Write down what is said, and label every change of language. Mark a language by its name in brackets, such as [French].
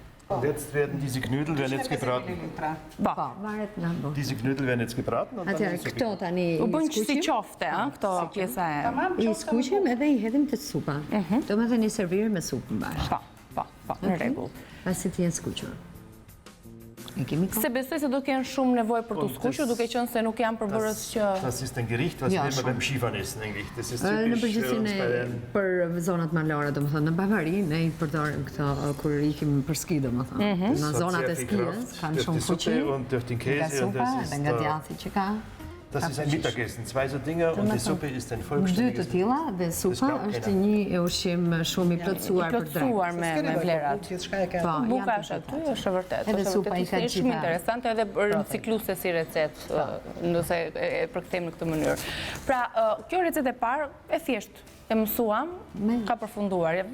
[German] Und jetzt werden diese Knödel jetzt gebraten. [Albanian] Varet nga bukë. [German] Diese Knödel werden jetzt gebraten. [Albanian] Atëherë, këto tani u bën si qofte, këto pjesa e. I skuqim edhe i hedhim te supa. Do të thënë i servirim me supën bashkë. Po, në rregull. Pasi të jenë skuqur. Se besoj se do kenë shumë nevojë për të skuqur, duke qenë se nuk janë përbërës që... [German] Das ist ein Gericht, was wir immer beim Skifahren essen, eigentlich. Das ist [Albanian] Në [German] typisch für uns [Albanian] përgjithësinë për zonat malore, domethënë në Bavari, ne i përdorim këto kur ikim për ski, domethënë. Në zonat e skijës kanë shumë fuqi. Nga supa dhe nga djathi që ka. [German] Das ist ein Mittagessen, 2 so Dinger und die Suppe ist ein vollständiges. [Albanian] 2 të tilla dhe supa është një ushqim shumë i plotësuar për drejt. Plotësuar me vlerat. Po, buka është aty, është vërtet. Edhe supa i ka shumë interesante edhe ricikluese si recetë, nëse e përkthejmë në këtë mënyrë. Pra, kjo recetë e parë e thjesht e mësuam, ka përfunduar.